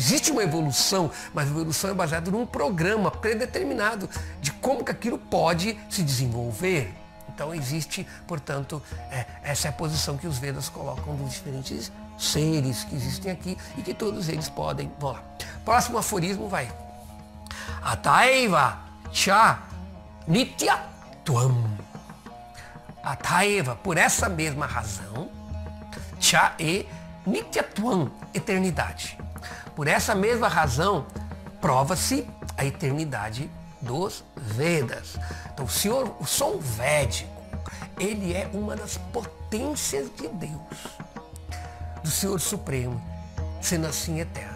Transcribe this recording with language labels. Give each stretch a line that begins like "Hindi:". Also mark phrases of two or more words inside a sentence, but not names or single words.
Portuguese: Existe uma evolução, mas a evolução é baseada num programa predeterminado de como que aquilo pode se desenvolver. Então existe, portanto, essa é a posição que os Vedas colocam dos diferentes seres que existem aqui e que todos eles podem. Vamos lá. Próximo aforismo vai.
Sanskrit: Ataiva cha nityatvam.
Portuguese: Ataiva, por essa mesma razão, cha e nityatvam, eternidade. Por essa mesma razão, prova-se a eternidade dos Vedas. Então o som védico, ele é uma das potências de Deus, do Senhor Supremo, sendo assim eterno.